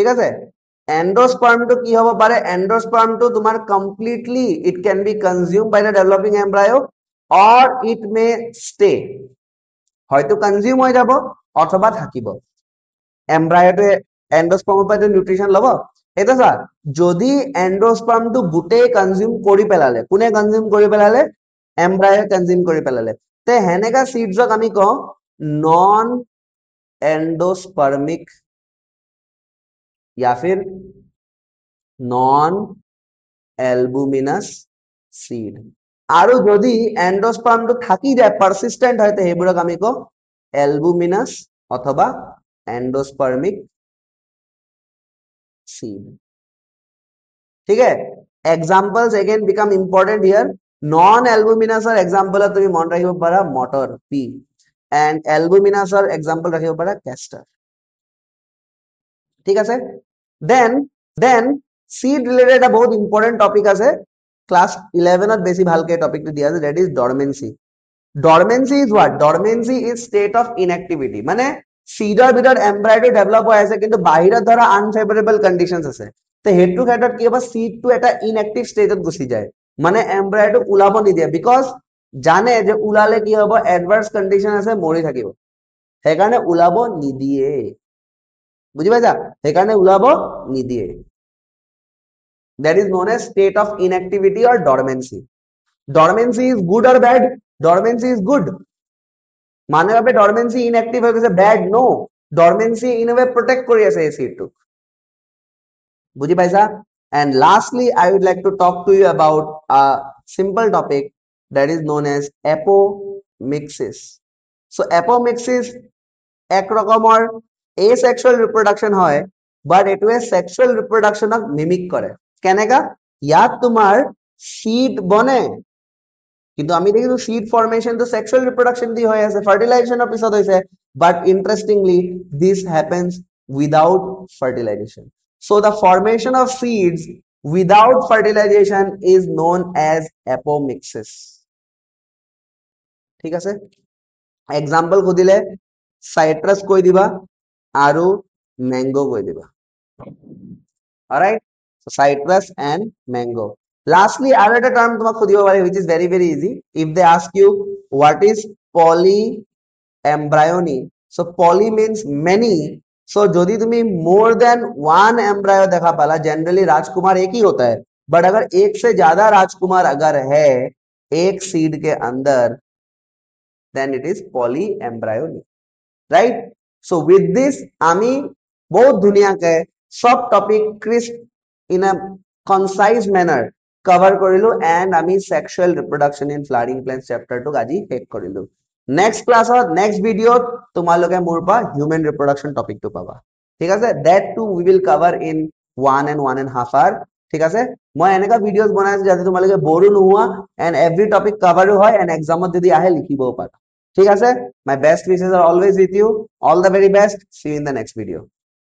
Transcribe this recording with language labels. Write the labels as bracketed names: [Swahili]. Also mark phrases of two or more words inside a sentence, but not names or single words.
[Assamese] আছে এন্ডোস্পাৰ্মটো কি হ'ব পাৰে এন্ডোস্পাৰ্মটো তোমাৰ কমপ্লিটলি [English] it can be consumed by the developing embryo or it may stay [Assamese] হয়তো কনজিউম হৈ যাব অথবা থাকিব এমব্রায়োতে এন্ডোস্পাৰ্মৰ পৰা নিউট্ৰিশন লব এটা স্যার যদি এন্ডোস্পাৰ্মটো গুটেই কনজিউম কৰি পেলালে কোনে কনজিউম কৰি পেলালে এমব্রায়ো কনজিউম কৰি পেলালে তে হেনেকা সিডছক আমি কওঁ [English] non endospermic [Hindi] या फिर [English] non albuminous seed [Assamese] আৰু যদি এন্ডোস্পাৰ্মটো থাকি যায় পারসিস্টেন্ট হয় তে হেবোৰক আমি কওঁ এলবুমিনাস অথবা এন্ডোস্পার্মিক [Hindi] सीड ठीक है [English] examples again become important here non albuminous example [Assamese] তুমি মন ৰাখিব পাৰা মটৰ পি and এলবুমিনাসৰ एग्जांपल ৰাখিব পাৰা ক্যাস্টৰ ঠিক আছে [English] then seed related [Assamese] এটা বহুত ইম্পর্টেন্ট টপিক আছে ক্লাস 11 ত বেছি ভালকে টপিকটো দিয়া আছে [English] that is dormancy is what dormancy is state of inactivity [Assamese] মানে সিডৰ ভিতৰত এমব্রায়ো ডেভেলপ হৈ আছে কিন্তু বাহিৰত ধৰা [English] unfavourable conditions [Assamese] আছে তে হেতু ক্ষেত্ৰত কি হ'ব সিডটো এটা ইনএক্টিভ ষ্টেজত গুচি যায় মানে এমব্রায়োটো ওলাব নিদিয়ে বিকজ জানে যে ওলালে কি হ'ব [English] adverse condition [Assamese] আছে মৰি থাকিব সেইকাৰণে ওলাব নিদিয়ে বুজি পাইছা সেইকাৰণে ওলাব নিদিয়ে [English] that is known as state of inactivity or dormancy is good or bad dormancy is good [Assamese] মানে ভাবে [English] dormancy inactive [Assamese] হৈ গৈছে [English] bad no dormancy in a way protect [Assamese] কৰি আছে এই সিডটো বুজি পাইছা [English] and lastly I would like to talk to you about a simple topic that is known as apomixis so apomixis [Assamese] এক রকমৰ [English] asexual reproduction হয় বাট এইটোৱে [Assamese] সেক্সুয়াল ৰিপ্ৰডাকশনক মিমিক কৰে কেনেকা ইয়াত তোমাৰ সিড বনে কিন্তু আমি দেখিছো [English] seed formation [Assamese] তো [English] sexual reproduction [Assamese] দি হৈ আছে ফাৰ্টিলাইজেশনৰ পিছত হৈছে [English] but interestingly this happens without fertilization so the formation of seeds without fertilization is known as apomixis [Assamese] ঠিক আছে [English] एग्जांपल खुदिले साइट्रस [Assamese] কৈ দিবা আৰু [English] मैंगो [Assamese] কৈ দিবা [English] alright so citrus and mango lastly [Assamese] আৰু এটা টার্ম তোমাক খুদিব পাৰে [English] which is very easy if they ask you what is polyembryony so poly means many so [Assamese] যদি তুমি [English] more than one embryo [Hindi] দেখা पाला जनरली राजकुमार एक ही होता है बट अगर एक से ज्यादा राजकुमार अगर है एक सीड के अंदर [English] then it is polyembryony right so with this [Assamese] আমি বহুত ধুনিয়াকে সব টপিক ক্রিস্প [English] in a concise manner [Assamese] cover কৰিলো and আমি [English] sexual reproduction in flowering plants chapter [Assamese] টো আজি শেষ কৰিলো [English] next class next video [Assamese] তোমালোকে মোৰ পা [English] human reproduction topic [Assamese] টো পাবা ঠিক আছে [English] that too we will cover in 1.5 hour [Assamese] ঠিক আছে মই এনেকা ভিডিওস বনাইছো যাতে তোমালোকে বৰো নোহোৱা [English] and every topic [Assamese] cover হয় and examত যদি আহে লিখিবও পাৰা ঠিক আছে [English] my best wishes are always with you all the very best see you in the next video